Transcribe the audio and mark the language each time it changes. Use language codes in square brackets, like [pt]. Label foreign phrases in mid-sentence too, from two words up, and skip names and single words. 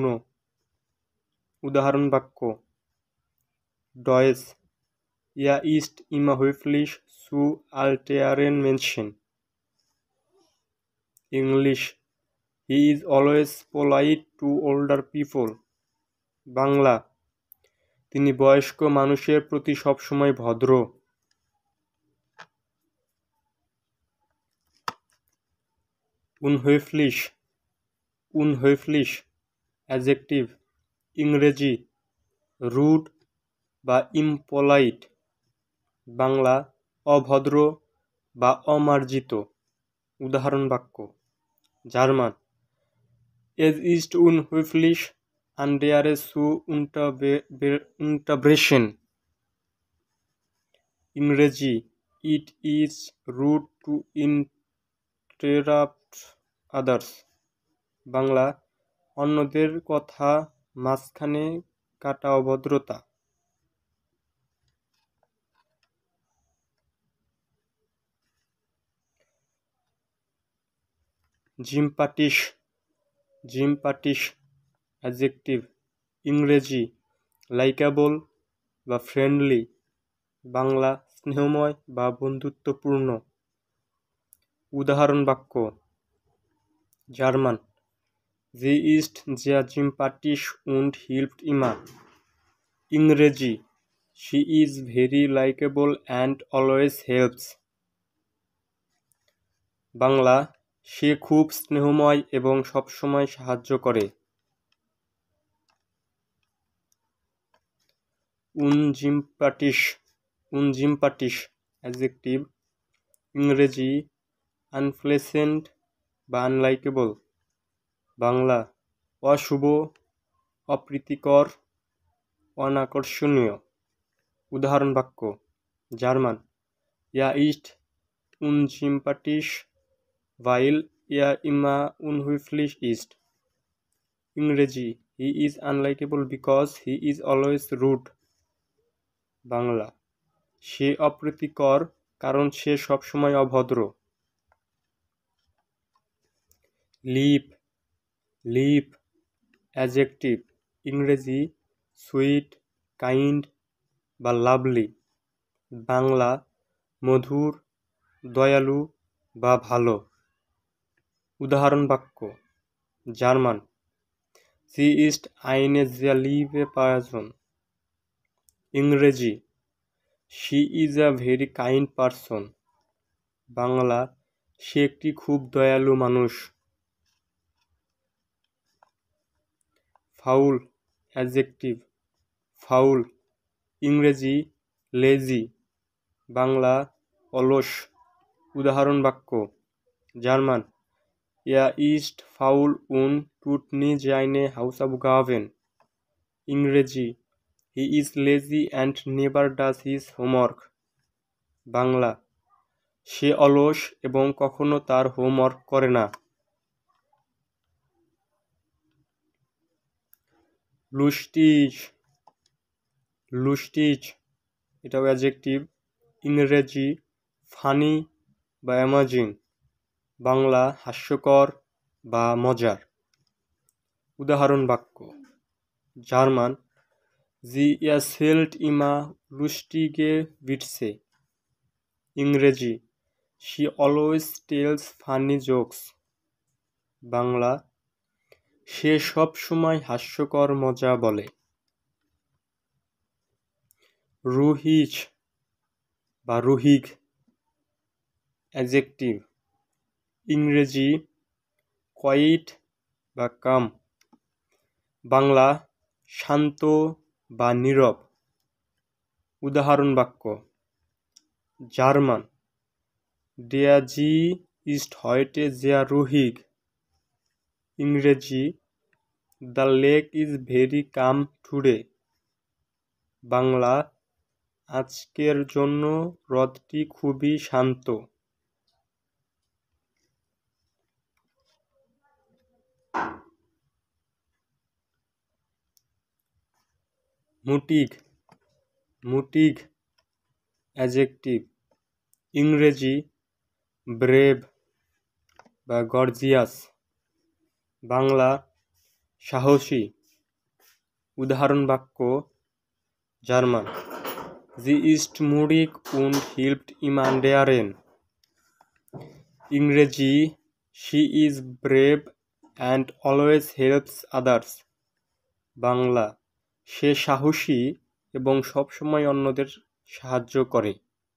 [bn] উদাহরণ বাক্য: ডয়েস [de] Er ist immer höflich zu älteren Menschen. [en] English He is always polite to older people. [bn] বাংলা তিনি বয়স্ক মানুষের প্রতি সবসময় ভদ্র। Unhöflich অ্যাডজেক্টিভ। ইংরেজি রুড বা ইমপোলাইট, বাংলা অভদ্র বা অমার্জিত। উদাহরণ বাক্য: জার্মান [de] Es ist unhöflich andere zu unterbrechen. [en] ইংরেজি It is rude to interrupt others. [bn] বাংলা অন্যদের কথা মাঝখানে কাটা অভদ্রতা। জিমপ্যাটিস জিমপ্যাটিস অ্যাডজেক্টিভ, ইংরেজি লাইকেবল বা ফ্রেন্ডলি, বাংলা স্নেহময় বা বন্ধুত্বপূর্ণ। উদাহরণ বাক্য: জার্মান, [de] Sie ist sehr sympathisch und hilft immer. [bn] ইংরেজি, [en] She is very likable and always helps. [bn] বাংলা, সে খুব স্নেহময় এবং সবসময় সাহায্য করে। unsympathisch অ্যাডজেক্টিভ, ইংরেজি আনপ্লেসেন্ট বা আনলাইকেবল, বাংলা অশুভ, অপ্রীতিকর, অনাকর্ষণীয়। উদাহরণ বাক্য: জার্মান, [de] Er ist unsympathisch, weil er immer unhöflich ist. [bn] ইংরেজি, [en] He is unlikable because he is always rude. [bn] বাংলা, সে অপ্রীতিকর কারণ সে সবসময় অভদ্র। লিপ অ্যাডজেক্টিভ, ইংরেজি [en] sweet, kind [bn] বা লাভলি, বাংলা মধুর, দয়ালু বা ভালো। উদাহরণ বাক্য: জার্মান, [de] Sie ist eine sehr liebe Person. [bn] ইংরেজি, [en] She is a very kind person. [bn] বাংলা, সে একটি খুব দয়ালু মানুষ। ফাউল অ্যাডজেক্টিভ, ফাউল, ইংরেজি লেজি, বাংলা অলস। উদাহরণ বাক্য: জার্মান, [de] Er ist faul und tut nie seine Hausaufgaben. [bn] ইংরেজি, [en] He is lazy and never does his homework. [bn] বাংলা, সে অলস এবং কখনো তার হোমওয়ার্ক করে না। লুস্টিজ এটাও অ্যাডজেক্টিভ, ইংরেজি ফানি বা অ্যামাজিং, বাংলা হাস্যকর বা মজার। উদাহরণ বাক্য: জার্মান, [de] Sie erzählt immer lustige Witze. [bn] ইংরেজি, [en] She always tells funny jokes. [bn] বাংলা, সে সব সময় হাস্যকর মজা বলে। রুহিগ অ্যাডজেক্টিভ, ইংরেজি কোয়াইট বা কাম, বাংলা শান্ত বা নীরব। উদাহরণ বাক্য: জার্মান, [de] Der See ist heute sehr ruhig. [bn] ইংরেজি, [en] The lake is very calm today. [bn] বাংলা, আজকের জন্য হ্রদটি খুবই শান্ত। মুটিগ অ্যাডজেক্টিভ, ইংরেজি ব্রেভ বা গর্জিয়াস, বাংলা সাহসী। উদাহরণ বাক্য: জার্মান, [de] Sie ist mutig und hilft ihm anderen. [bn] ইংরেজি, [en] She is brave and always helps others. [bn] বাংলা, সে সাহসী এবং সবসময় অন্যদের সাহায্য করে।